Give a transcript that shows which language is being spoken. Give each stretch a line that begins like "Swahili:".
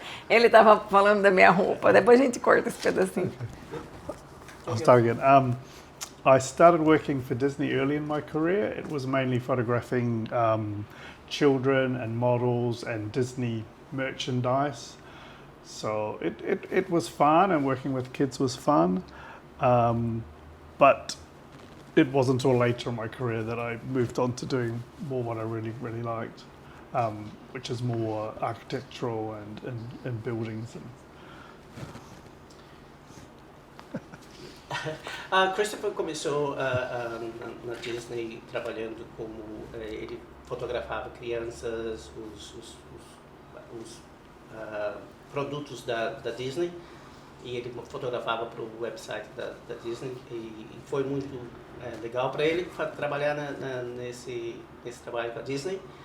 Portuguese: Ele estava falando da minha roupa, depois a gente corta esse pedacinho.
English: I'll start again. I started working for Disney early in my career. It was mainly photographing children and models and Disney merchandise. So it was fun, and working with kids was fun. But it wasn't until later in my career that I moved on to doing more what I really, really liked, which is more architectural and buildings.
Portuguese: Christopher começou na Disney trabalhando como ele fotografava crianças, os produtos da Disney, e ele fotografava para o website da Disney, e foi muito legal para ele trabalhar nesse trabalho com a Disney.